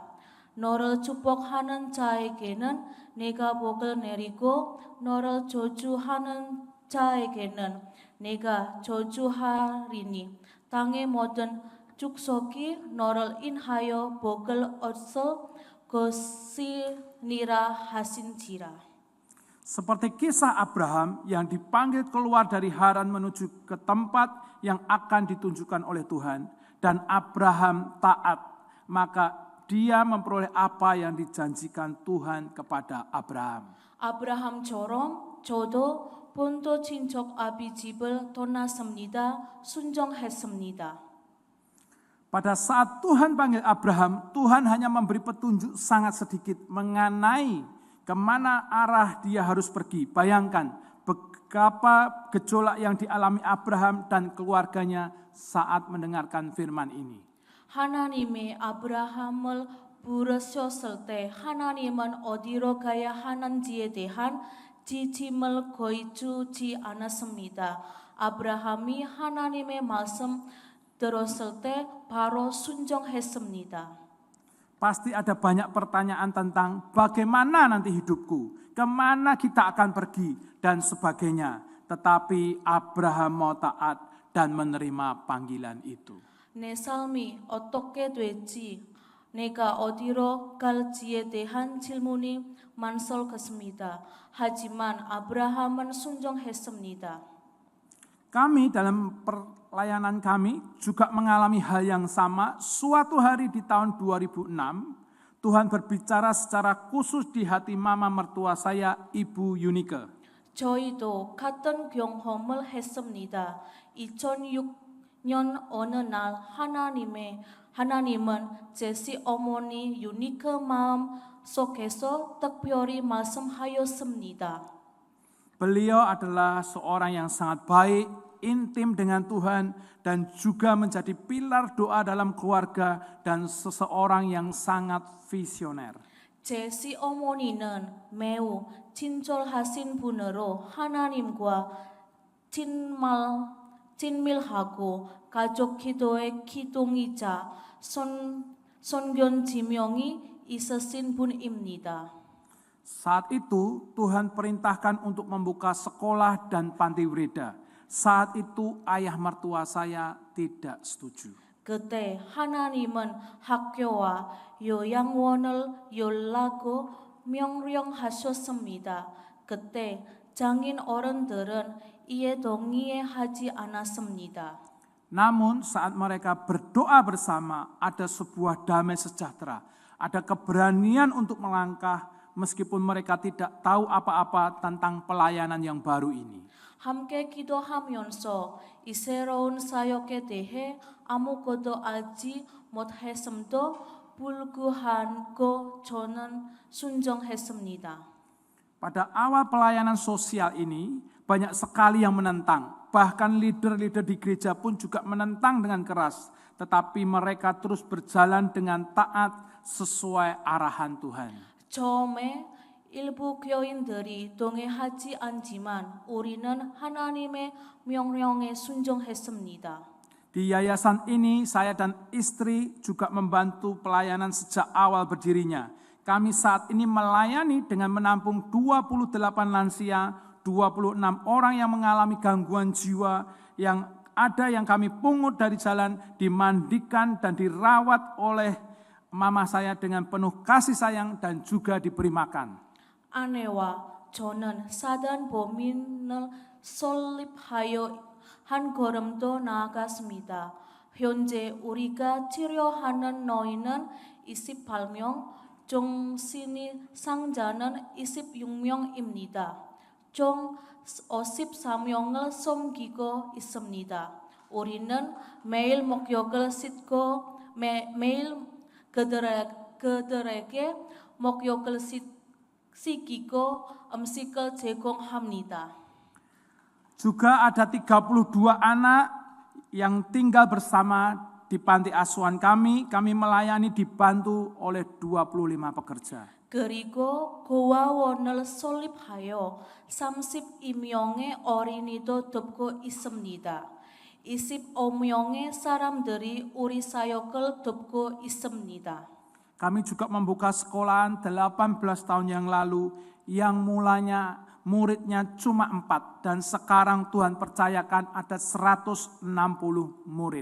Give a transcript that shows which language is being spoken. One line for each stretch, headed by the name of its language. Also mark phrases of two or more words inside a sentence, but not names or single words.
Korean: 너를 축복하는 자에게는 내가 복을 내리고 너를 저주하는 자에게는 내가 저주하리니 땅의 모든 족속이 너를 인하여 복을 얻을 것이니라 하신지라.
Indonesian: Seperti kisah Abraham yang dipanggil keluar dari Haran menuju ke tempat yang akan ditunjukkan oleh Tuhan, dan Abraham taat, maka dia memperoleh apa yang dijanjikan Tuhan kepada Abraham.
Korean: 아브라함처럼 저도 본토 친척 아비 집을 떠났습니다. 순종했습니다.
Indonesian: Pada saat Tuhan panggil Abraham, Tuhan hanya memberi petunjuk sangat sedikit mengenai kemana arah dia harus pergi. Bayangkan betapa gejolak yang dialami Abraham dan keluarganya saat mendengarkan firman ini.
Korean: 하나님이 아브라함을 부르셨을 때 하나님은 어디로 가야 하는지에 대한 지침을 거의 주지 않았습니다. 아브라함이 하나님의 말씀 들었을 때 바로 순종했습니다.
Indonesian: Pasti ada banyak pertanyaan tentang bagaimana nanti hidupku, kemana kita akan pergi, dan sebagainya. Tetapi Abraham mau taat dan menerima panggilan itu.
Korean: 내 삶이 어떻게 될지, 내가 어디로 갈지에 대한 질문이 많았습니다. 하지만 아브라함은 순종했습니다.
Indonesian: Kami dalam pelayanan kami juga mengalami hal yang sama. Suatu hari di tahun 2006, Tuhan berbicara secara khusus di hati mama mertua saya, Ibu Yunike.
Korean: 저희도 같은 경험을 했습니다. 2006년 어느 날 하나님은 제시 어머니 유니크 마음 속에서 특별히 말씀하였습니다.
Indonesian: Beliau adalah seorang yang sangat baik, intim dengan Tuhan, dan juga menjadi pilar doa dalam keluarga dan seseorang yang sangat visioner.
Korean: 제 시어머니는 매우 친절하신 분으로 하나님과 친밀하고 가족 기도의 기둥이자 선견 지명이 있으신 분입니다.
Indonesian: Saat itu Tuhan perintahkan untuk membuka sekolah dan panti wereda. Saat itu ayah mertua saya tidak setuju.
Korean: 그때 하나님은 학교와 요양원을 열라고 명령하셨습니다. 그때 장인 어른들은 이에 동의하지 않았습니다.
Indonesian: Namun saat mereka berdoa bersama, ada sebuah damai sejahtera, ada keberanian untuk melangkah meskipun mereka tidak tahu apa-apa tentang pelayanan yang baru ini.
Korean: 함께 기도하면서 이 새로운 사역에 대해 아무것도 알지 못했음도 불구하고 저는 순종했습니다.
Indonesian: Pada awal pelayanan sosial ini, banyak sekali yang menentang. Bahkan leader-leader di gereja pun juga menentang dengan keras. Tetapi mereka terus berjalan dengan taat sesuai arahan Tuhan.
Korean: 처음에 일부 교인들이 동의하지 않지만 우리는 하나님의 명령에 순종했습니다.
Indonesian: Di yayasan ini, saya dan istri juga membantu pelayanan sejak awal berdirinya. Kami saat ini melayani dengan menampung 28 lansia, 26 orang yang mengalami gangguan jiwa, yang ada yang kami pungut dari jalan, dimandikan dan dirawat oleh mama saya dengan penuh kasih sayang dan juga diberi makan.
Korean: 아내와 저는 사단 범인을 설립하여 한 걸음도 나아갔습니다. 현재 우리가 치료하는 노인은 28명, 정신이 상자는 26명입니다. 총 54명을 섬기고 있습니다. 우리는 매일 목욕을 씻고 매일 그들에게 목욕을 씻기고 음식을 제공합니다.
Indonesian: Juga ada 32 anak yang tinggal bersama di panti asuhan kami melayani dibantu oleh 25 pekerja.
Korean: 그리고 고아원을 설립하여 32명의 어린이도 돕고 있습니다. 25명의 사람들이 우리 사역을 돕고 있습니다.
Indonesian: Kami juga membuka sekolahan 18 tahun yang lalu yang mulanya muridnya cuma 4 dan sekarang Tuhan percayakan ada 160 murid.